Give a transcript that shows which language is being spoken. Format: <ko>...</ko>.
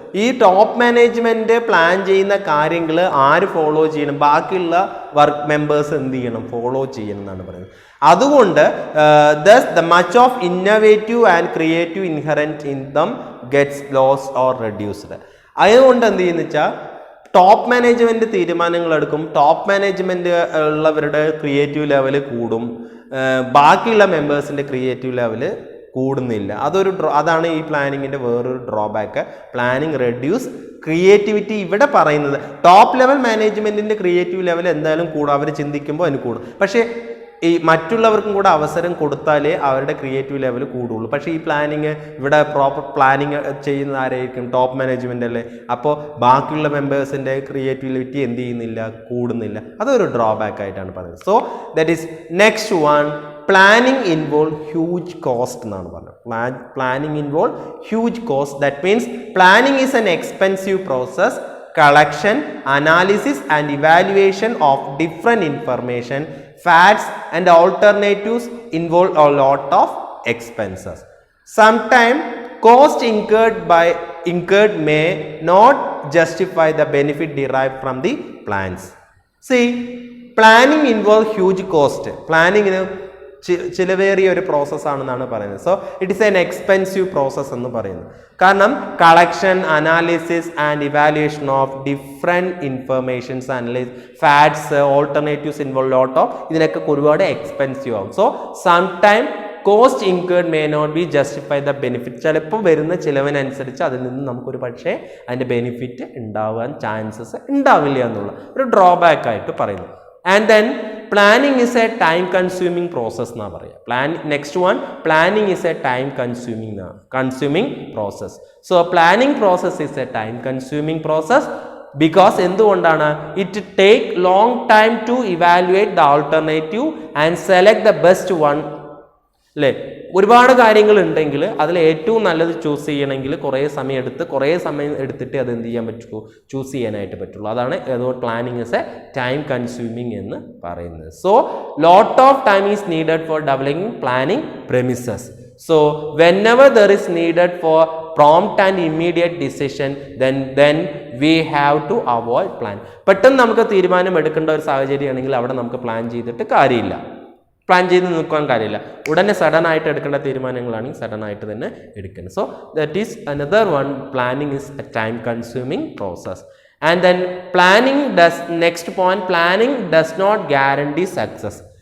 <ml>ഈ top management plan ചെയ്യുന്ന കാര്യങ്ങൾ ആര് ഫോളോ ചെയ്യണം, ബാക്കിയുള്ള വർക്ക് മെമ്പേഴ്സ് എന്ത് ചെയ്യണം, ഫോളോ ചെയ്യണം എന്നാണ് പറയുന്നത്. അതുകൊണ്ട്</ml> <en>thus the much of innovative and creative inherent in them gets lost or reduced.</en> <ml>അതുകൊണ്ട് എന്ത് ചെയ്യുന്ന വെച്ചാൽ ടോപ്പ് മാനേജ്മെൻറ്റ് തീരുമാനങ്ങൾ എടുക്കും, ടോപ്പ് മാനേജ്മെൻറ്റ് ഉള്ളവരുടെ ക്രിയേറ്റീവ് ലെവല് കൂടും, ബാക്കിയുള്ള മെമ്പേഴ്സിൻ്റെ ക്രിയേറ്റീവ് ലെവല് കൂടുന്നില്ല. അതാണ് ഈ പ്ലാനിങ്ങിൻ്റെ വേറൊരു ഡ്രോബാക്ക്.</ml> <en>Planning reduce creativity.</en> <ml>ഇവിടെ പറയുന്നത് ടോപ്പ് ലെവൽ മാനേജ്മെൻറ്റിൻ്റെ ക്രിയേറ്റീവ് ലെവൽ എന്തായാലും കൂടും, അവർ ചിന്തിക്കുമ്പോൾ അതിന് കൂടും. പക്ഷേ ഈ മറ്റുള്ളവർക്കും കൂടെ അവസരം കൊടുത്താലേ അവരുടെ ക്രിയേറ്റീവ് ലെവൽ കൂടുള്ളൂ. പക്ഷേ ഈ പ്ലാനിങ് ഇവിടെ പ്രോപ്പർ പ്ലാനിങ് ചെയ്യുന്ന ആരായിരിക്കും, ടോപ്പ് മാനേജ്മെൻ്റ് അല്ലേ. അപ്പോൾ ബാക്കിയുള്ള മെമ്പേഴ്സിൻ്റെ ക്രിയേറ്റിവിറ്റി എന്ത് ചെയ്യുന്നില്ല, കൂടുന്നില്ല. അതൊരു ഡ്രോബാക്ക് ആയിട്ടാണ് പറയുന്നത്.</ml> <en>so that is next one, planning involve huge cost</en> <ml>എന്നാണ് പറഞ്ഞത്.</ml> <en>Planning involve huge cost. That means planning is an expensive process. Collection, analysis and evaluation of different information, facts and alternatives involve a lot of expenses. Sometimes cost incurred may not justify the benefit derived from the plans. See, planning involves huge cost.</en> <ml>Planning ചിലവേറിയ ഒരു പ്രോസസ്സാണെന്നാണ് പറയുന്നത്.</ml> <en>so it is an expensive process</en> <ml>എന്ന് പറയുന്നത്. കാരണം</ml> <en>collection, analysis and evaluation of different informations, analyse, facts, alternatives involve lot of,</en> <ml>ഇതിനൊക്കെ ഒരുപാട്</ml> <en>expensive</en> <ml>ആവും.</ml> <en>So sometime cost incurred may not be justify the benefit.</en> <ml>ചിലപ്പോൾ വരുന്ന ചിലവിനനുസരിച്ച് അതിൽ നിന്ന് നമുക്കൊരു പക്ഷേ അതിൻ്റെ ബെനിഫിറ്റ് ഉണ്ടാവാൻ ചാൻസസ് ഉണ്ടാവില്ല എന്നുള്ള ഒരു ഡ്രോബാക്ക് ആയിട്ട് പറയുന്നു.</ml> <en>and then planning is a time consuming process</en> <ml>na paraya.</ml> <en>Next one, planning is a time consuming process. So planning process is a time consuming process because</en> <ml>endondana</ml> <en>it take long time to evaluate the alternative and select the best one.</en> <ml>അല്ലേ, ഒരുപാട് കാര്യങ്ങൾ ഉണ്ടെങ്കിൽ അതിൽ ഏറ്റവും നല്ലത് choose ചെയ്യണമെങ്കിൽ കുറേ സമയം എടുത്തിട്ട് അത് എന്ത് ചെയ്യാൻ പറ്റുള്ളൂ, ചൂസ് ചെയ്യാനായിട്ട് പറ്റുള്ളൂ. അതാണ്</ml> <en>planning is a time consuming</en> <ml>എന്ന് പറയുന്നത്.</ml> <en>So lot of time is needed for developing planning premises. So whenever there is needed for prompt and immediate decision, then we have to avoid plan.</en> <ml>പെട്ടെന്ന് നമുക്ക് തീരുമാനം എടുക്കേണ്ട ഒരു സാഹചര്യമാണെങ്കിൽ അവിടെ നമുക്ക് plan ചെയ്തിട്ട് കാര്യമില്ല, പ്ലാൻ ചെയ്ത് നിൽക്കാൻ കാര്യമില്ല. ഉടനെ സഡൻ ആയിട്ട് എടുക്കേണ്ട തീരുമാനങ്ങളാണെങ്കിൽ സഡൻ ആയിട്ട് തന്നെ എടുക്കണം.</ml> <en>So that is another one. Planning is a time consuming process. And then next point, planning does not guarantee success.</en>